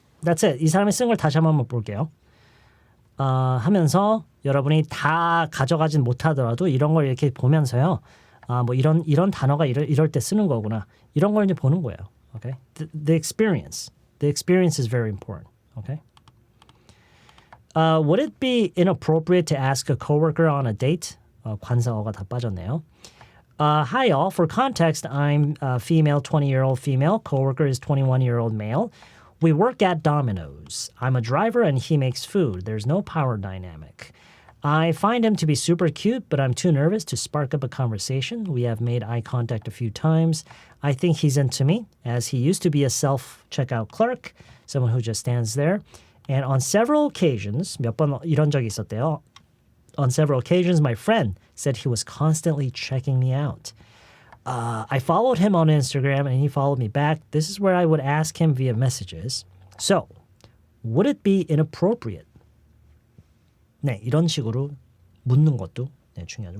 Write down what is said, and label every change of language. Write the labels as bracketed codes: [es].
[ko] 이 사람이 쓴 걸 다시 한번 볼게요. 하면서 여러분이 다 가져가진 못하더라도 이런 걸 이렇게 보면서요. 뭐 이런 단어가 이럴 때 쓰는 거구나. 이런 걸 이제 보는 거예요. [en] Okay? The experience is very important. Okay? Would it be inappropriate to ask a coworker on a date? [ko] 관사어가 다 빠졌네요. [en] Hi all. For context, I'm a female, 20-year-old female. Coworker is 21-year-old male. We work at Domino's. I'm a driver and he makes food. There's no power dynamic. I find him to be super cute, but I'm too nervous to spark up a conversation. We have made eye contact a few times. I think he's into me, as he used to be a self-checkout clerk, someone who just stands there. And on several occasions, [ko] 몇 번 이런 적이 있었대요. [en] On several occasions, my friend said he was constantly checking me out. I followed him on Instagram and he followed me back. This is where I would ask him via messages. So, would it be inappropriate? [ko] 네, 이런 식으로 묻는 것도 네, 중요하죠.